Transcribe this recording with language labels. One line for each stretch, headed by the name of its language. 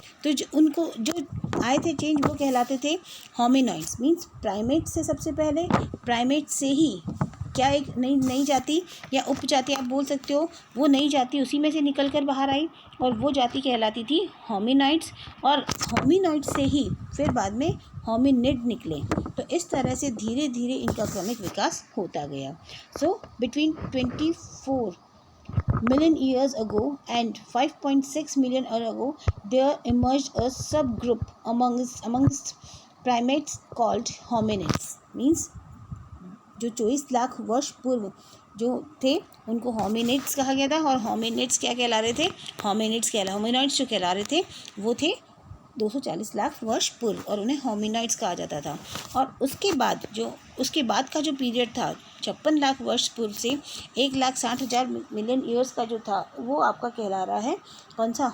Hindi: तो जो आए थे चेंज, वो कहलाते थे होमिनॉइड्स, मीन्स प्राइमेट से, सबसे पहले प्राइमेट से ही क्या एक नई जाति या उपजाति आप बोल सकते हो, वो नई जाति उसी में से निकल कर बाहर आई, और वो जाति कहलाती थी होमिनॉइड्स। और होमिनॉइड्स से ही फिर बाद में होमिनिड निकले। तो इस तरह से धीरे धीरे इनका क्रमिक विकास होता गया।
English: So between 24 million years ago and 5.6 million years ago, there emerged a subgroup amongst primates called hominids.
Hindi: Means जो 24 लाख वर्ष पूर्व जो थे उनको होमिनिड्स कहा गया था। और होमिनिड्स क्या कहला रहे थे? होमिनॉइड्स जो कहला रहे थे वो थे 240 लाख वर्ष पूर्व, और उन्हें होमिनॉइड्स कहा जाता था। और उसके बाद का जो पीरियड था 56 लाख वर्ष पूर्व से 1,60,000 मिलियन ईयर्स का जो था, वो आपका कहला रहा है कौन सा?